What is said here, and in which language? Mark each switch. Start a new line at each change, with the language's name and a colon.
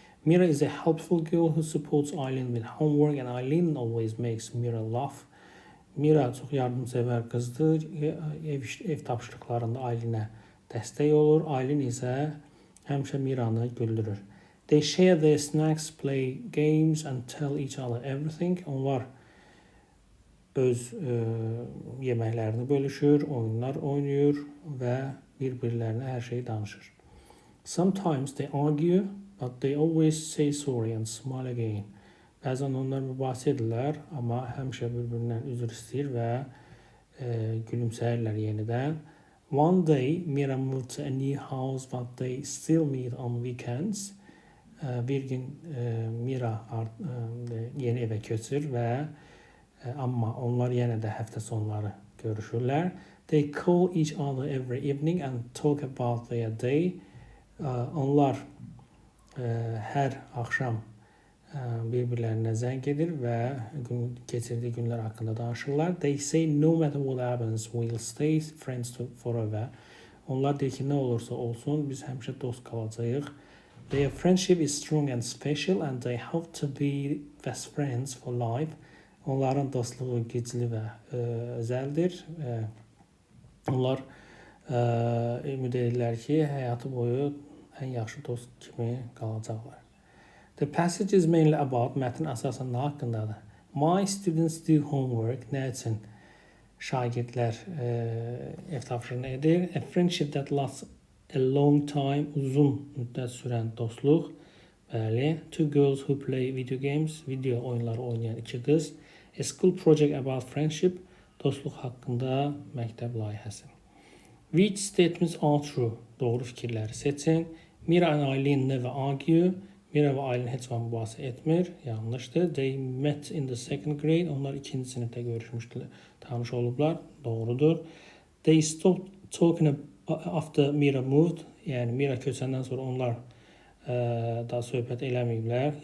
English: Mira is a helpful girl who supports Aylin with homework and Aylin always makes Mira laugh.
Azerbaijani: Mira çox yardımsevər qızdır, ev tapşırıqlarında Aylinə dəstək olur. Aylin isə həmişə Miranı güldürür.
English: They share their snacks, play games and tell each other everything.
Azerbaijani: Onlar öz yeməklərini bölüşür, oyunlar oynayır və bir-birlərinə hər şeyi danışır.
English: Sometimes they argue, but they always say sorry and smile again.
Azerbaijani: Bəzən onlar mübahisə edirlər, amma həmişə bir-birindən üzr istəyir və gülümsəyirlər yenidən.
English: One day, Mira moved to a new house, but they still meet on weekends.
Azerbaijani: Bir gün Mira yeni evə köçür və amma onlar yenə də həftə sonları görüşürlər.
English: They call each other every evening and talk about their day.
Azerbaijani: Onlar hər axşam bir-birlərinə zəng edir və keçirdiyi günlər haqqında danışırlar.
English: They say no matter what happens, we'll stay friends forever.
Azerbaijani: Onlar deyir ki, nə olursa olsun, biz həmişə dost qalacağıq.
English: Their friendship is strong and special and they hope to be best friends for life.
Azerbaijani: Onların dostluğu güclü və özəldir. Onlar ümid edirlər ki, həyatı boyu ən yaxşı dost kimi qalacaqlar.
English: The passage is mainly about,
Azerbaijani: mətn əsasən nə haqqındadır?
English: My students do homework.
Azerbaijani: Nə üçün şagirdlər ev tapşırığını edir?
English: A friendship that lasts a long time,
Azerbaijani: uzun müddət sürən dostluq. Bəli.
English: Two girls who play video games,
Azerbaijani: video oyunları oynayan iki qız.
English: A school project about friendship,
Azerbaijani: dostluq haqqında məktəb layihəsi.
English: Which statements are true?
Azerbaijani: Doğru fikirləri seçin.
English: Mira and Aylin never argue.
Azerbaijani: Mira və Aylin heç vaxt mübahisə etmir. Yanlışdır.
English: They met in the second grade.
Azerbaijani: Onlar ikinci sinifdə görüşmüşdülər, tanış olublar. Doğrudur.
English: They stopped talking after Mira moved.
Azerbaijani: Yəni Mira köçəndən sonra onlar daha söhbət eləməyiblər.